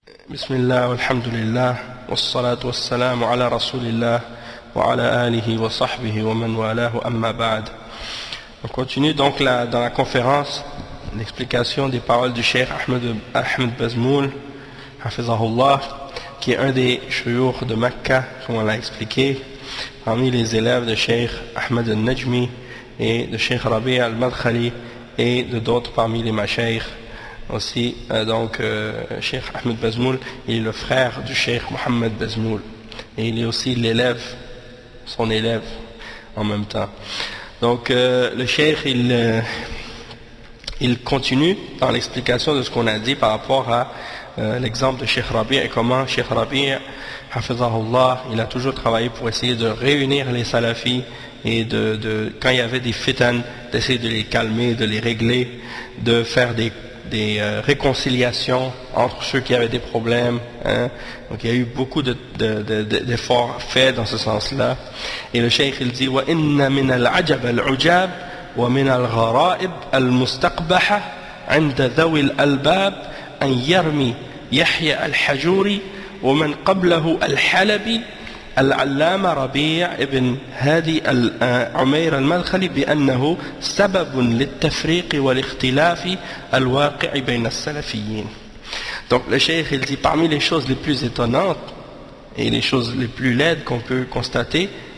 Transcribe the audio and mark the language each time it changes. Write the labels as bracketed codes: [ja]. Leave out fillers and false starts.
[ar] بسم الله والحمد لله والصلاة والسلام على رسول الله وعلى آله وصحبه ومن والاه أما بعد. [fr] On continue donc dans la conférence l'explication des paroles du Cheikh Ahmed Bazmoul Hafizahullah, qui est un des shuyukh de Mecca, comme on l'a expliqué, parmi les élèves de Cheikh Ahmed al-Najmi et de Cheikh Rabi' al-Madkhali et de d'autres parmi les mashaykh. Aussi, Cheikh Ahmed Bazmoul, il est le frère du Cheikh Mohammed Bazmoul. Et il est aussi l'élève, son élève en même temps. Donc, le Cheikh, il continue dans l'explication de ce qu'on a dit par rapport à l'exemple de Cheikh Rabi' et comment Cheikh Rabi', Hafizahullah, il a toujours travaillé pour essayer de réunir les salafis et quand il y avait des fitan, d'essayer de les calmer, de les régler, de faire des réconciliations entre ceux qui avaient des problèmes, hein. Donc il y a eu beaucoup d'efforts faits dans ce sens-là. Et le cheikh il dit [ar] وَإِنَّ مِنَ الْعَجَبَ الْعُجَابِ وَمِنَ الْغَرَائِبِ الْمُسْتَقْبَحَةِ عند ذوي الألباب أن يرمي يحيى الحجوري ومن قبله الحلبي العلامة ربيع ابن هادي عمير المدخلي بأنه سبب للتفريق والاختلاف الواقع بين السلفيين. [fr] Donc le cheikh il dit parmi les choses les plus étonnantes et les choses les plus laides qu'on peut constater,